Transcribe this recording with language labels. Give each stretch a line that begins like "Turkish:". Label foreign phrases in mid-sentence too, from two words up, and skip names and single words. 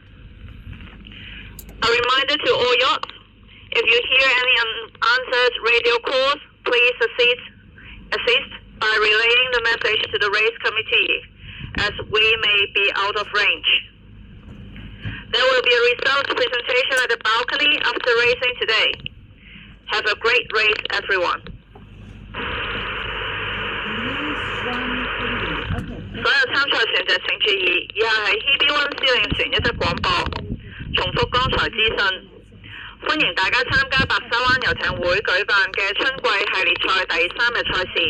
English: A reminder to all yachts, if you hear any unanswered radio calls, please assist by relaying the message to the race committee, as we may be out of range. There will be a results presentation at the balcony after racing today. Have a great race, everyone.
Cantonese: 所有參賽船隻請注意，以下係 Hebe-1 司令船一則廣播，重複剛才資訊。歡迎大家參加白沙灣遊艇會舉辦嘅春季系列賽第3日賽事。